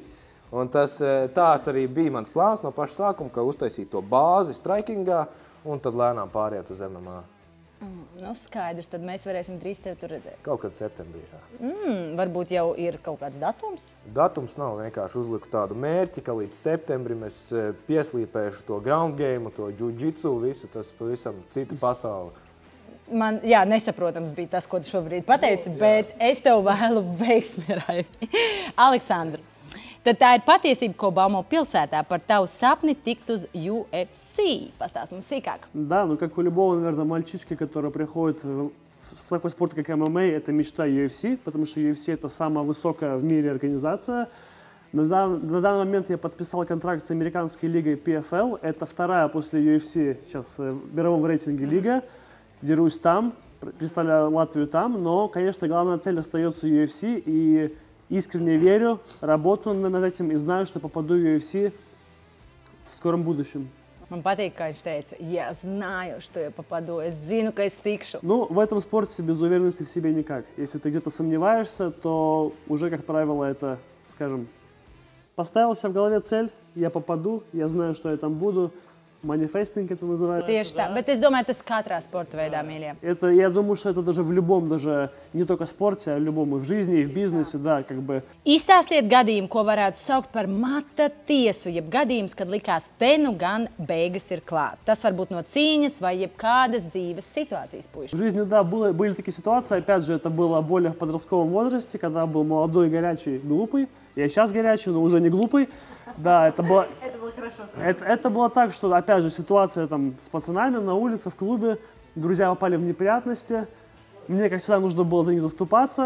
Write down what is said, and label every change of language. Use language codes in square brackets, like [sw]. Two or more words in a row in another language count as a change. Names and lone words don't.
[lv] Un tāds arī bija mans plāns no paša sākuma, ka uztaisīt to bāzi strikingā, un tad lēnām pāriet uz MMA. Skaidrs, tad mēs varēsim drīz tevi tur redzēt. Kaut kad septembrī, jā. Varbūt jau ir kaut kāds datums? Datums nav, vienkārši uzliku tādu mērķi, ka līdz septembrim es pieslīpēšu to [en] ground game, [lv] to jiu-jitsu, visu, tas pavisam cita pasaule. Man, nesaprotams bija tas, ko tu šobrīd pateici, bet es tev vēlu veiksmi, Raivi. Aleksandra, tad tā ir patiesība, ko baumo pilsētā par tavu sapni tikt uz UFC. Pastāst mums sīkāk. [ru] Да, как у любого, наверное, мальчишки, который приходит в такой спорт, как ММА, это мечта UFC, потому что UFC это самая высокая в мире организация. На данный момент я подписал контракт с американской лигой PFL. Это вторая после UFC сейчас в мировом рейтинге лига. Дерусь там, представляю Латвию там, но, конечно, главная цель остается UFC, и искренне верю, работаю над этим и знаю, что попаду в UFC в скором будущем. [lv] Man patīk, kā viņš teica, [ru] я знаю, что я попаду, [lv] es zinu, ka es tikšu. [ru] В этом спорте без уверенности в себе никак. Если ты где-то сомневаешься, то уже, как правило, это, скажем, поставил себе в голове цель, я попаду, я знаю, что я там буду. Манифестинг это называется. [lv] Tieši tā, bet es domāju, tas katrā sporta veidā, mīļie. [ru] Я думаю, что это даже в любом, даже не только спорте, а в любом, и в жизни, и в бизнесе, да, как бы. [lv] Izstāstiet gadījumu, ko varētu saukt par mata tiesu, jeb gadījums, kad likās te nu gan beigas ir klāt. Tas var būt no cīņas vai jebkādas dzīves situācijas, puiši. [ru] В жизни, да, были такие ситуации, опять же, это было более в подростковом возрасте, когда был молодой, горячий, глупый. Я сейчас горячий, но уже не глупый. Да, это было хорошо. Это было так, что, опять же, ситуация там с пацанами на улице, в клубе. Друзья попали в неприятности. Мне, как всегда, нужно было за них заступаться.